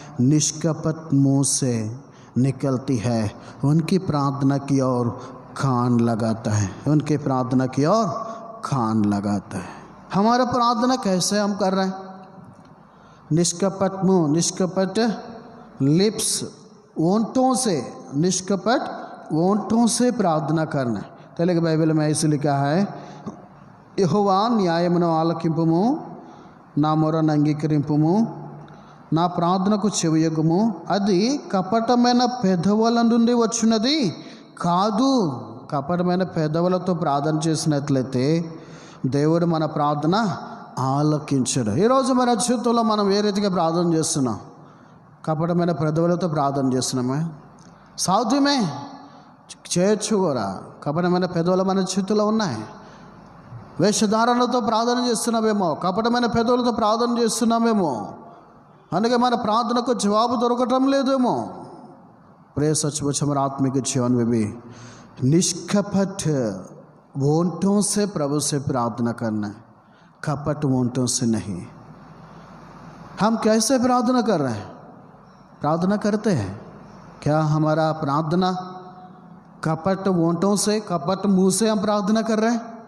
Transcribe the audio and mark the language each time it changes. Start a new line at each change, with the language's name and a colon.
Hindi: निष्कपट मुँह से निकलती है, उनकी प्रार्थना की ओर कान लगाता है. उनकी प्रार्थना की ओर कान लगाता है. हमारा प्रार्थना कैसे हम कर रहे हैं? निष्कपट मुँह, निष्कपट लिप्स, ओंठों से, निष्कपट ओंठों से प्रार्थना करना. तेलुगु बाइबल में ऐसे लिखा है,
Telugu: యెహోవా న్యాయమును ఆలకింపుము, నా మొరను అంగీకరింపుము, నా ప్రార్థనకు చెవియొగ్గుము. అది కపటమైన పెదవుల నుండి వచ్చినది కాదు. కపటమైన పెదవులతో ప్రార్థన చేసినట్లయితే దేవుడు మన ప్రార్థన ఆలకించడు. ఈరోజు మన జీవితంలో మనం ఏ రీతిగా ప్రార్థన చేస్తున్నాం? కపటమైన పెదవులతో ప్రార్థన చేస్తున్నామే? సాధ్యమే, చేయొచ్చు కూడా. కపటమైన పెదవులు మన జీవితంలో ఉన్నాయి. వేషధారణలతో ప్రార్థన చేస్తున్నామేమో, కపటమైన పెదవులతో ప్రార్థన చేస్తున్నామేమో, అందుకే మన ప్రార్థనకు జవాబు దొరకటం లేదేమో.
Hindi: प्रिय सचमुच हमारे आत्मिक जीवन में भी निष्कपट ओंठों से प्रभु से प्रार्थना करना है, कपट ओंठों से नहीं. हम कैसे प्रार्थना कर रहे हैं? प्रार्थना करते हैं क्या हमारा प्रार्थना कपट ओंठों से, कपट मुंह से हम प्रार्थना कर रहे हैं?